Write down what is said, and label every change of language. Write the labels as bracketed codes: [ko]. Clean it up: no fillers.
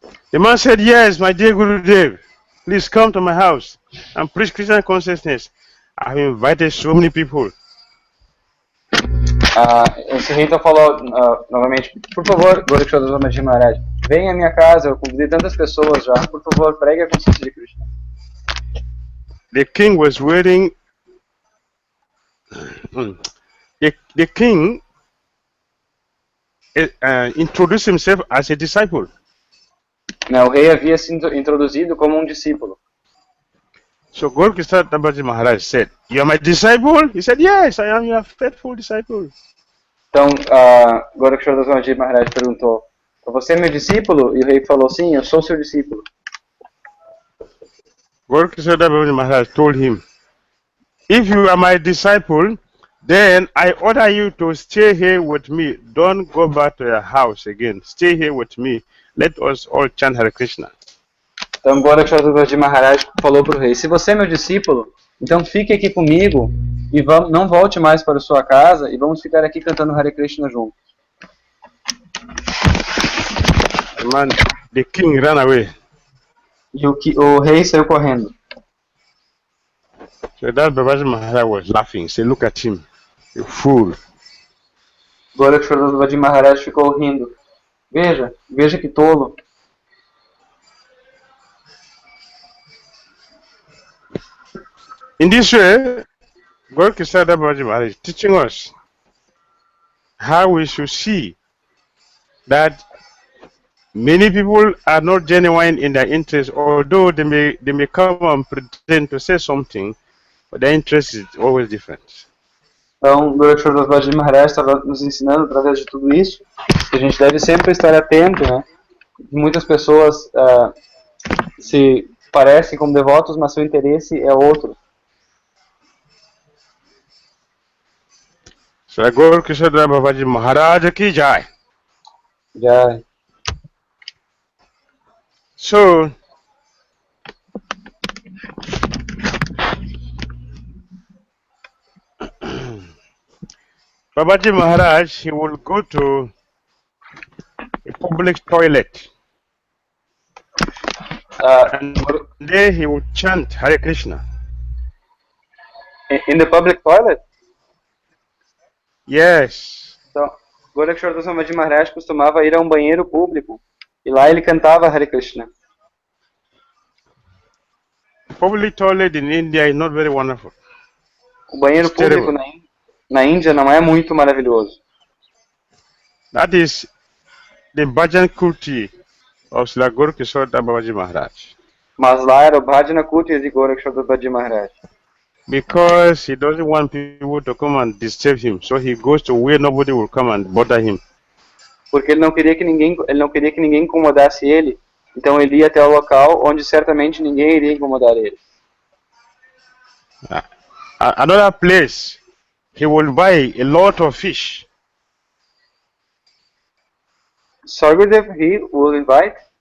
[en] The man said, yes, my dear Gurudev, please come to my house and preach Krishna consciousness. I have invited so many people. [pt] Esse rei então falou novamente, por favor, Gourakisora Babaji Maharaj, venha à minha casa, eu convidei tantas pessoas já, por favor, pregue a consciência de Krishna. [en] The king was wearing, the king introduced himself as a disciple. [pt] O rei havia se introduzido como um discípulo. [en] So Gourakisora Babaji Maharaj said, you are my disciple? He said, yes, I am your faithful disciple. [pt] Então, Gourakisora Babaji Maharaj perguntou, você é meu discípulo? E o rei falou, sim, eu sou seu discípulo. [en] Gourakisora Babaji Maharaj told him, if you are my disciple, then I order you to stay here with me. Don't go back to your house again. Stay here with me. Let us all chant Hare Krishna. [pt] Então, Gourakisora Babaji Maharaj falou para o rei, se você é meu discípulo, então fique aqui comigo e não volte mais para sua casa e vamos ficar aqui cantando Hare Krishna juntos. [en] Man, the king ran away. [pt] E o rei saiu correndo. [en] So that Babaji Maharaj was laughing. He said, look at him, you fool. [pt] Gourakisora Babaji Maharaj ficou rindo. Veja que tolo. [en] In this way, Gourakisora Babaji Maharaj is teaching us how we should see that many people are not genuine in their interest, although they may come and pretend to say something, but their interest is always different. [pt] Então, Gourakisora Babaji Maharaj estava nos ensinando através de tudo isso que a gente deve sempre estar atento, né? Muitas pessoas se parecem como devotos, mas seu interesse é outro. [en] So Gourakisora Babaji Maharaj ki jai. [hi] Jai. [en] So Babaji Maharaj, he will go to a public toilet and there he will chant Hare Krishna. In the public toilet? Yes. [pt] Então, Gourakisora Babaji Maharaj costumava ir a um banheiro público e lá ele cantava Hare Krishna. [en] Public toilet in India is not very wonderful. [pt] O banheiro público na Índia não é muito maravilhoso. [en] That is the Bhajan Kuti of Srila Gourakisora Babaji Maharaj. [pt] Mas lá era o Bhajana Kuti de Gourakisora Babaji Maharaj. [en] Because he doesn't want people to come and disturb him, so he goes to where nobody will come and bother him. [pt] Porque ele não queria que ninguém incomodasse ele, então ele ia até o local onde certamente ninguém iria incomodar ele. [en] Another place, he will buy a lot of fish Sorry, Gurudev, he will invite?